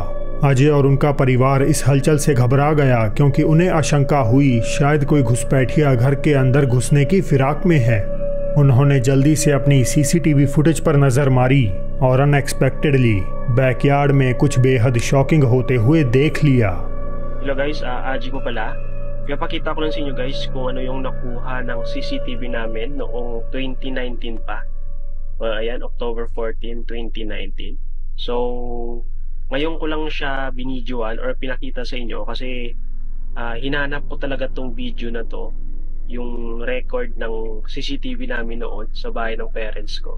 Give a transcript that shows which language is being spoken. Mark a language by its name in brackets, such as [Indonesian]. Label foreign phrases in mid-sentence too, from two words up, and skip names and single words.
[Hindi] अजय और उनका परिवार इस हलचल से घबरा गया क्योंकि उन्हें आशंका हुई शायद कोई घुसपैठिया घर के अंदर घुसने की फिराक में है। उन्होंने जल्दी से अपनी सीसीटीवी फुटेज पर नज़र मारी और अनएक्सपेक्टेडली बैकयार्ड में कुछ बेहद शॉकिंग होते हुए देख लिया। [English] Hello guys, [Filipino] Aji po pala. Pinapakita ko lang sa inyo guys kung ano yung nakuha ng CCTV namin noong 2019 pa. Ayan, October 14, 2019. So, ngayon ko lang siya binidyoan or pinakita sa inyo kasi hinanap ko talaga tong video na to, yung record ng CCTV namin noon sa bahay ng parents ko.